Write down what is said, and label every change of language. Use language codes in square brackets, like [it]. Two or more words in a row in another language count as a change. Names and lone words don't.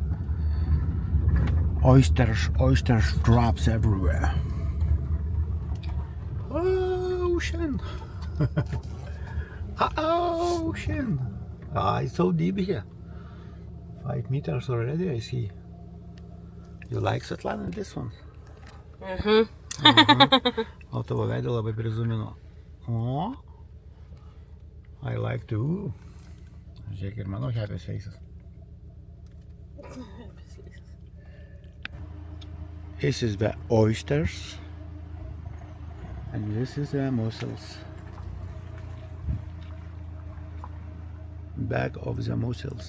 [en] Oysters drops everywhere. Ocean. Ocean. It's so deep here. 5 meters already, I see. You like Svetlana, this one? [lt] O tavo veidą labai prizumino. O, [en] I like to. [lt] Žiūrėk ir mano [en] happy faces. This is the oysters. And this is the mussels. Bag of the mussels.